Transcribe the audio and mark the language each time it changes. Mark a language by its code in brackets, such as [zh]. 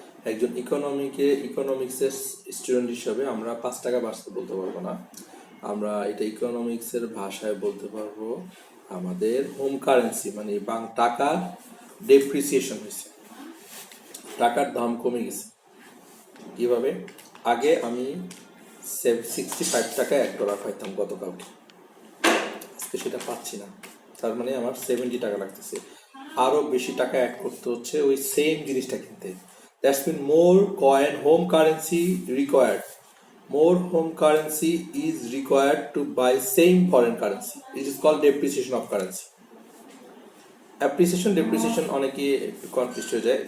[bn] একজন ইকোনমিক্সের স্টুডেন্ট হিসাবে আমরা 5 টাকা বাড়ছে বলতে পারবো না, আমরা এটা ইকোনমিক্সের ভাষায় বলতে পারবো আমাদের হোম কারেন্সি মানে টাকার ডেপ্রিসিয়েশন হয়েছে, টাকার দাম কমে গেছে। কিভাবে? আগে আমি 65 টাকায় $1 পাইতাম গতকালকে, আজকে সেটা পাচ্ছি না, তার মানে আমার 70 টাকা লাগতেছে, আরো বেশি টাকা অ্যাড করতে হচ্ছে ওই সেম জিনিসটা কিনতে। [en] That's mean more coin home currency required, more home currency is required to buy same foreign currency. It is called depreciation of currency. [bn] Appreciation depreciation অনেকে একটু কনফিউজ হয়ে যায়।